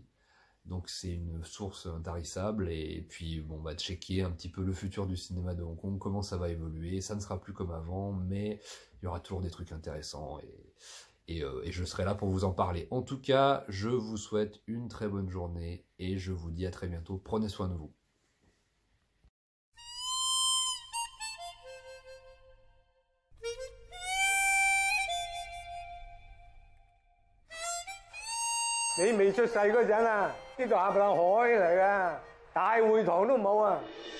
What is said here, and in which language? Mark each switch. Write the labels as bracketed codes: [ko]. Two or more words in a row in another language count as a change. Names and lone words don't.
[fr] Donc c'est une source intarissable. Et puis bon, bah, checker un petit peu le futur du cinéma de Hong Kong, comment ça va évoluer. Ça ne sera plus comme avant, mais il y aura toujours des trucs intéressants et je serai là pour vous en parler. En tout cas, je vous souhaite une très bonne journée et je vous dis à très bientôt. Prenez soin de vous. [yue] 你未出世嗰陣啊，呢度冚唪唥海嚟噶，大會堂都冇啊！